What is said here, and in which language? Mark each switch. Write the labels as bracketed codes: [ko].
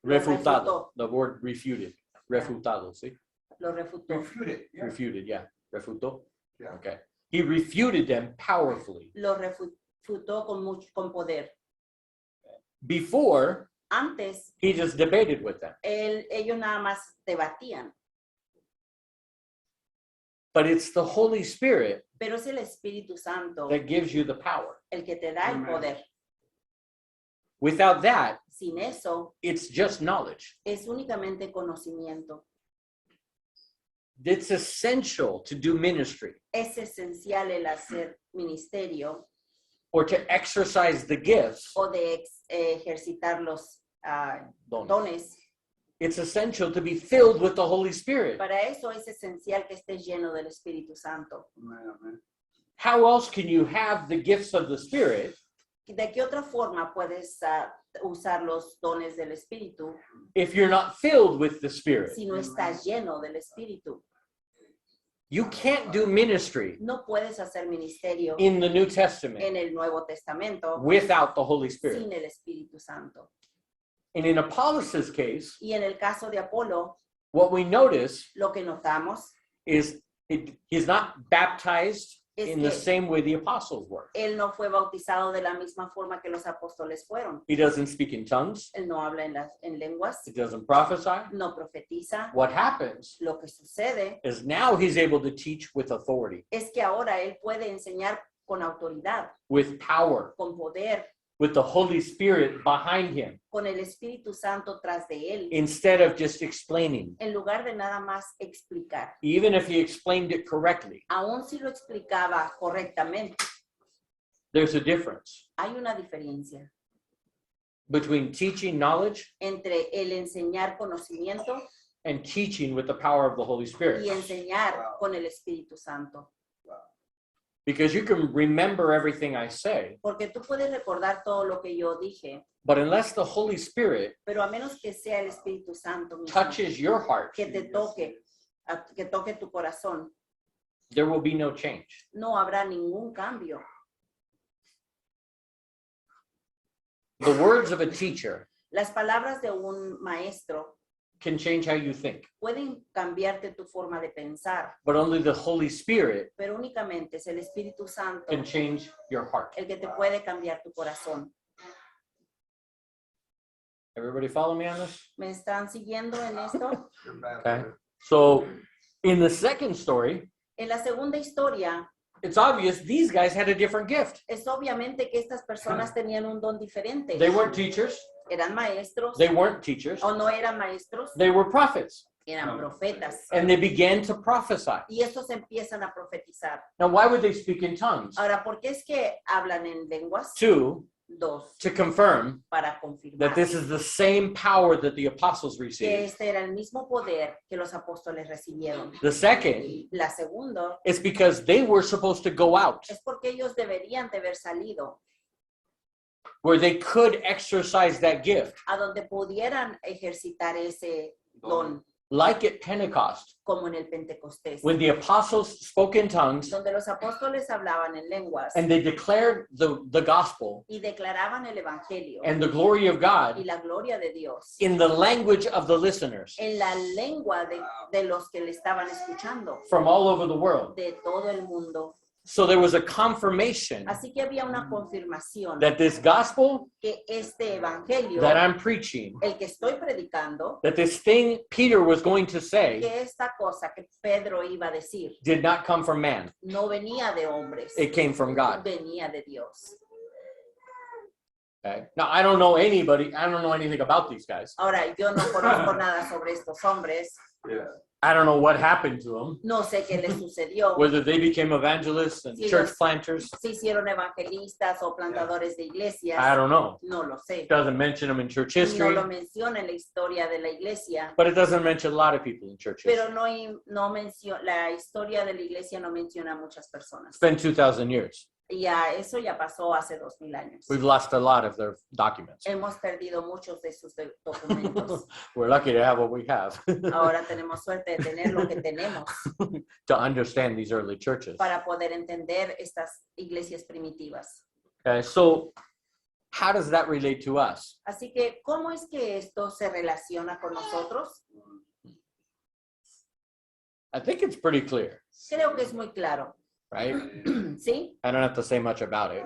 [en] Refutado. The word refuted. Refutado, see? [es] lo refutó. [en] Refuted, yeah. Refuted, yeah. Refutó. Yeah. Okay. He refuted them powerfully. [es] Lo refutó con poder. [en] Before, [es] Antes, [en] he just debated with them. [es] ellos nada más debatían, [en] But it's the Holy Spirit [es] pero es el Espíritu Santo [en] that gives you the power. [es] el que te da el [en] Amen. [es] poder. [en] Without that, [es] Sin eso, [en] it's just knowledge. [es] es únicamente conocimiento. [en] It's essential to do ministry [es] Es esencial el hacer ministerio [en] or to exercise the gifts. [es] o de ejercitar los Dones. dones. [en] It's essential to be filled with the Holy Spirit. [es] Para eso es esencial que estés lleno del Espíritu Santo. [en] Amen, amen. How else can you have the gifts of the Spirit [es] ¿De qué otra forma puedes usar los dones del Espíritu [en] if you're not filled with the Spirit? [es] si no estás lleno del Espíritu? [en] You can't do ministry [es] No puedes hacer ministerio [en] in the New Testament [es] en el Nuevo Testamento [en] without the Holy Spirit. [es] sin el Espíritu Santo. [en] And in Apollos' case, [es] Y en el caso de Apolo, [en] what we notice [es] lo que notamos [en] is he's not baptized [es] es [en] in the [es] que [en] same way the apostles were. [es] él no fue bautizado de la misma forma que los apóstoles fueron. [en] He doesn't speak in tongues. [es] Él no habla en lenguas, [en] He doesn't prophesy. [es] no profetiza. [en] What happens [es] Lo que sucede [en] is now he's able to teach with authority, [es] es que ahora él puede enseñar con autoridad, [en] with power, [es] con poder, [en] with the Holy Spirit behind him, [es] con el Espíritu Santo tras de él, [en] instead of just explaining. [es] en lugar de nada más explicar. [en] Even if he explained it correctly, [es] Aún si lo explicaba correctamente, [en] there's a difference [es] hay una diferencia [en] between teaching knowledge [es] entre el enseñar conocimiento [en] and teaching with the power of the Holy Spirit. [es] y enseñar con el Espíritu Santo. [en] Because you can remember everything I say, [es] Porque tú puedes recordar todo lo que yo dije, [en] but unless the Holy Spirit [es] pero a menos que sea el Espíritu Santo mismo [en] touches your heart, [es] que te toque, que toque tu corazón, [en] there will be no change. [es] no habrá ningún cambio. [en] The words of a teacher [es] Las palabras de un maestro [en] can change how you think, [es] pueden cambiarte tu forma de pensar, [en] but only the Holy Spirit [es] pero únicamente es el Espíritu Santo [en] can change your heart. [es] el que te puede cambiar tu corazón. [en] Everybody follow me on this? [es] ¿Me están siguiendo en esto? [en] Okay. So in the second story, [es] En la segunda historia, [en] it's obvious these guys had a different gift. [es] es obviamente que estas personas tenían un don diferente. [en] They weren't teachers. [es] Eran maestros [en] They weren't teachers. [es] o no eran maestros, [en] They were prophets. [es] eran profetas. [en] And they began to prophesy. [es] Y estos empiezan a profetizar. [en] Now, why would they speak in tongues? [es] Ahora, ¿por qué es que hablan en lenguas? [en] 2, [es] 2 [en] to confirm [es] para confirmar [en] that this is the same power that the apostles [es] que [en] received. [es] este era el mismo poder que los apóstoles recibieron. [en] The second [es] La segunda [en] is because they were supposed to go out [es] es porque ellos deberían de haber salido [en] where they could exercise that gift, [es] a donde pudieran ejercitar ese don, [en] like at Pentecost, [es] como en el Pentecostés, [en] when the apostles spoke in tongues [es] donde los apóstoles hablaban en lenguas [en] and they declared the gospel [es] y declaraban el evangelio [en] and the glory of [es] y [en] God [es] la gloria de Dios [en] in the language of the listeners [es] en la lengua de los que le estaban escuchando [en] from all over the world. [es] de todo el mundo. [en] So there was a confirmation [es] Así que había una confirmación [en] that this gospel [es] que este evangelio, [en] that I'm preaching, [es] el que estoy predicando, [en] that this thing Peter was going to say, [es] que esta cosa que Pedro iba a decir [en] did not come from man. [es] no venía de hombres, [en] It came from God. [es] venía de Dios. [en] Okay? Now, I don't know anything about these guys. [es] Ahora, yo no conozco nada sobre estos hombres, [en] I don't know what happened to them, [es] no sé qué les sucedió, [en] whether they became evangelists and [es] Sí, [en] church [es] los- [en] planters. [es] si hicieron evangelistas o plantadores de [en] I [es] iglesias, [en] don't know. [es] no lo sé. [en] It doesn't mention them in church [es] No [en] history, [es] lo menciona en la historia de la iglesia, [en] but it doesn't mention a lot of people in church history. [es] pero no menciona, la historia de la iglesia no menciona a muchas personas. [en] It's been 2,000 years. [es] Y eso ya pasó hace 2000 años. [en] We've lost a lot of their documents. [es] Hemos perdido muchos de sus documentos. [en] We're lucky to have what we have [es] Ahora tenemos suerte de tener lo que tenemos [en] to understand these early churches. [es] para poder entender estas iglesias primitivas. [en] Okay, so how does that relate to us? [es] Así que, ¿cómo es que esto se relaciona con nosotros? [en] I think it's pretty clear, [es] Creo que es muy claro. [en] right? [es] ¿Sí? [en] I don't have to say much about it.